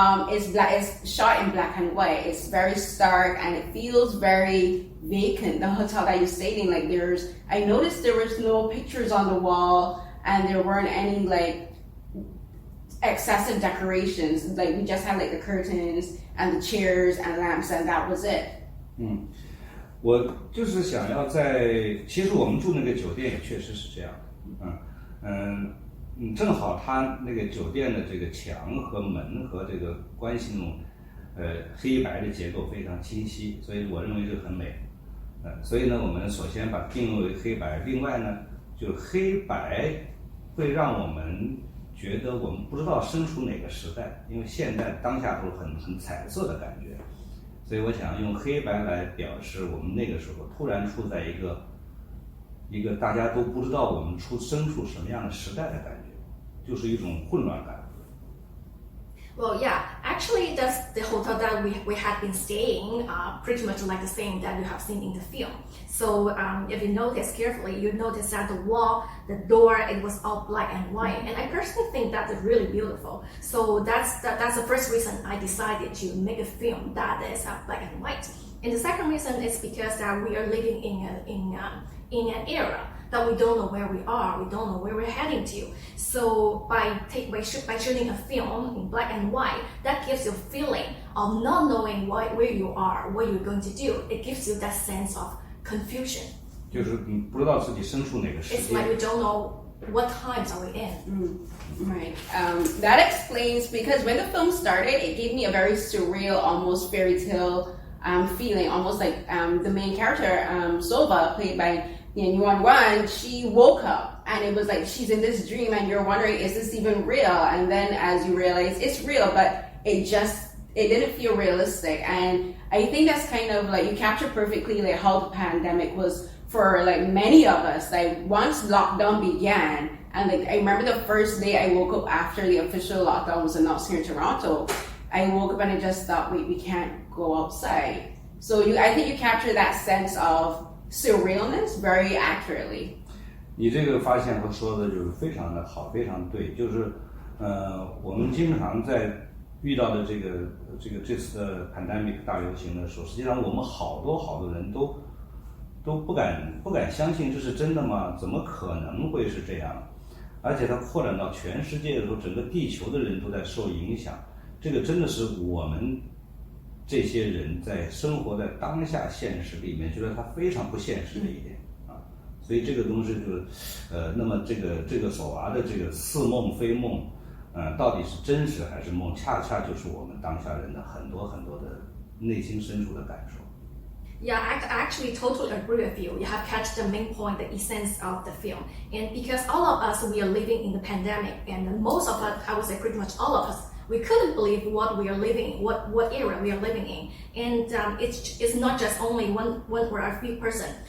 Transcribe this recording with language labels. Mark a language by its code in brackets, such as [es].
[en] It's shot in black and white. It's very stark and it feels very vacant. The hotel that you stayed in, I noticed there was no pictures on the wall, and there weren't any excessive decorations. We just had the curtains and the chairs and lamps, and that was it. [zh] 我就是想要其实我们住那个酒店也确实是这样的，正好它那个酒店的这个墙和门和这个关系那种黑白的结构非常清晰，所以我认为这个很美。所以呢，我们首先把定位为黑白，另外呢，就黑白会让我们觉得我们不知道身处哪个时代，因为现在当下都很彩色的感觉，所以我想用黑白来表示我们那个时候突然处在一个大家都不知道我们身处什么样的时代的感觉，就是一种混乱感。 [en] Well, yeah, actually that's the hotel that we had been staying, pretty much like the same that you have seen in the film. So if you notice carefully, you notice that the wall, the door, it was all black and white. And I personally think that's really beautiful. So that's the first reason I decided to make a film that is black and white. And the second reason is because we are living in an era that we don't know where we are, we don't know where we're heading to. So by shooting a film in black and white, that gives you a feeling of not knowing where you are, what you're going to do. It gives you that sense of confusion. [zh] 就是你不知道自己身处哪个世界。 [en] It's like we don't know what times are we in. Right. That explains, because when the film started, it gave me a very surreal, almost fairy tale feeling, almost like the main character, Sova, played by Ning Yuanyuan, she woke up and it was like she's in this dream and you're wondering, is this even real? And then as you realize it's real, but it didn't feel realistic. And I think that's kind of like, you capture perfectly like how the pandemic was for like many of us. Like once lockdown began, and like I remember the first day I woke up after the official lockdown was announced here in Toronto, I woke up and I just thought, wait, we can't go outside. So I think you capture that sense of surrealness very accurately. [zh] 你这个发现和说的就是非常的好，非常对。就是我们经常在遇到的这次的 pandemic 大流行的时候，实际上我们好多人都不敢相信这是真的吗？怎么可能会是这样？而且它扩展到全世界的时候，整个地球的人都在受影响。这个真的是我们这些人在生活在当下现实里面，觉得它非常不现实的一点啊。所以这个东西就是，那么这个索娃的这个似梦非梦，到底是真实还是梦，恰恰就是我们当下人的很多的内心深处的感受。 [en] Yeah, I actually totally agree with you. You have catch the main point, the essence of the film. And because all of us, we are living in the pandemic, and most of us, I would say pretty much all of us, we couldn't believe what we are living in, what era we are living in. And it's not just only one or a few person.